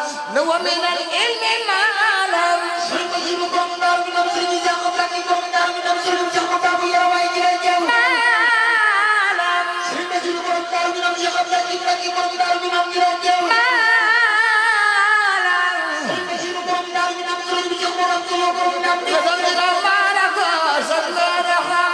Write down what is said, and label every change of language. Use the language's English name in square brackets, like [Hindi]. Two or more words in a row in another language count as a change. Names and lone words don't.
[Arabic] ومن العلم ما لم [Wolof] Sëriñ Basiru borom Daaru Minam, Sëriñ Isaaxa Mbàkke borom Daaru Minam, Sëriñ Cheikh Moussa bu Yarawaay jërëjëf. [Arabic] ما لم [Wolof] Sëriñ Basiru borom Daaru Minam, Cheikh Abdoulaye Mbàkke borom Daaru Minam jërëjëf. [Arabic] ما لم [Wolof] Sëriñ Basiru borom Daaru Minam, Sëriñ Cheikh Moussa borom Daaru Minam. [Arabic] يزن تبارك وتعالى.